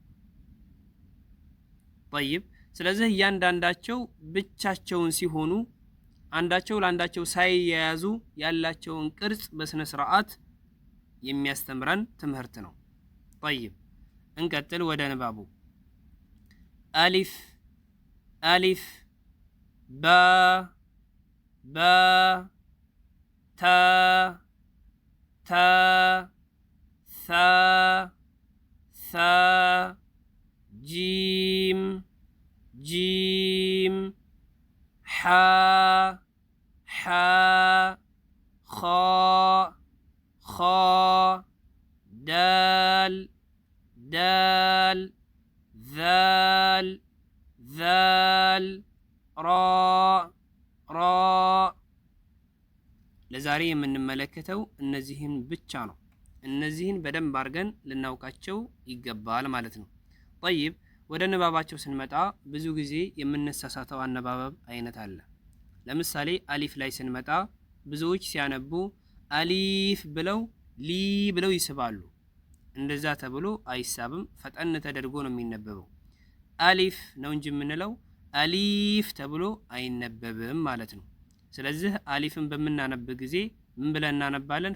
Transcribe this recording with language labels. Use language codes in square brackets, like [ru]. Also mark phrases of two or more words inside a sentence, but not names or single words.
[am] ጠይብ ስለዚህ እያንዳንዳቸው ብቻቸውን ሲሆኑ አንዳቸው ለአንዳቸው ሳይያያዙ ያላቸውን ቅርጽ በስነ ስርዓት የሚያስተምረን ትምህርት ነው። ጠይብ እንቀጥል ወደ ንባቡ። አሊፍ አሊፍ፣ ባ ባ፣ ታ ታ፣ ሳ ሳ፣ ጂም ጂም፣ ሓ ሓ፣ ኻ ኻ፣ ዳል ዳል፣ ዛል ዛል፣ ራ ራ። ለዛሬ የምንመለከተው እነዚህን ብቻ ነው። እነዚህን በደንብ አድርገን ልናውቃቸው ይገባል ማለት ነው። ጠይብ ወደ ንባባቸው ስንመጣ ብዙ ጊዜ የምንሳሳተው አነባበብ አይነት አለ። ለምሳሌ አሊፍ ላይ ስንመጣ ብዙዎች ሲያነቡ አሊፍ ብለው ሊ ብለው ይስባሉ። እንደዛ ተብሎ አይሳብም። ፈጠን ተደርጎ ነው የሚነበበው። አሊፍ ነው እንጂ የምንለው አሊፍ ተብሎ አይነበብም ማለት ነው። ስለዚህ አሊፍን በምናነብ ጊዜ ምን ብለን እናነባለን?